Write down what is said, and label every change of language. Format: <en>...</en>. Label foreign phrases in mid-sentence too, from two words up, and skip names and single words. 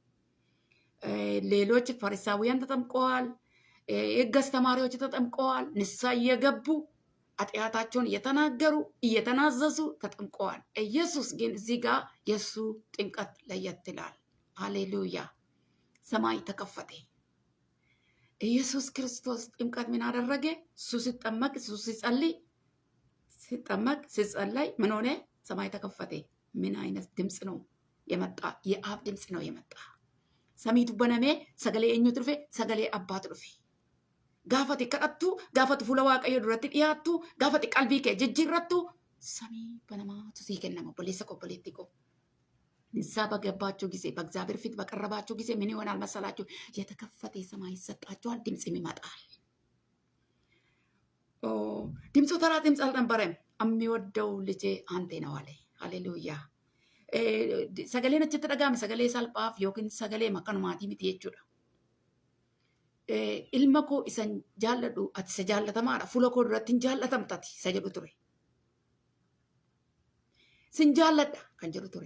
<am>ሌሎች ፈሪሳውያን ተጠምቀዋል። የሕግ አስተማሪዎች ተጠምቀዋል። ንስሐ እየገቡ ኃጢአታቸውን እየተናገሩ እየተናዘዙ ተጠምቀዋል። ኢየሱስ ግን እዚህ ጋር የእሱ ጥምቀት ለየት ይላል። ሃሌሉያ። ሰማይ ተከፈተ። ኢየሱስ ክርስቶስ ጥምቀት ምን አደረገ? እሱ ሲጠመቅ፣ እሱ ሲጸለይ ምን ሆነ? ሰማይ ተከፈተ። ምን አይነት ድምፅ ነው የመጣ? የአብ ድምፅ ነው የመጣ።</am> <om>samiitu baname sagalee eenyutu dhufe? Sagalee abbaatu dhufe. Gaafati kadhattu, gaafati fuula Waaqayyoo duratti dhiyaattu, gaafati qalbii kee jijjiirrattu samii banamaatu sii kennama. Obboleessa koo obboleettii koo</om> <am>ንስሐ በገባችሁ ጊዜ በእግዚአብሔር ፊት በቀረባችሁ ጊዜ ምን ይሆናል መሰላችሁ? የተከፈተ ሰማይ ይሰጣችኋል፣ ድምፅም ይመጣል። ድምፁ ተራ ድምፅ አልነበረም። የሚወደው ልጄ አንተ ነው አለ። ሃሌሉያ።</am> <om>sagaleen achitti dhaga'ame sagalee salphaaf yookiin sagalee akkanumaatii miti jechuudha. Ilma koo isan jaalladhu ati isa jaallatamaadha. Fuula koo duratti hin jaallatamtati isa jedhu ture. Sin jaalladha kan jedhu ture.</om>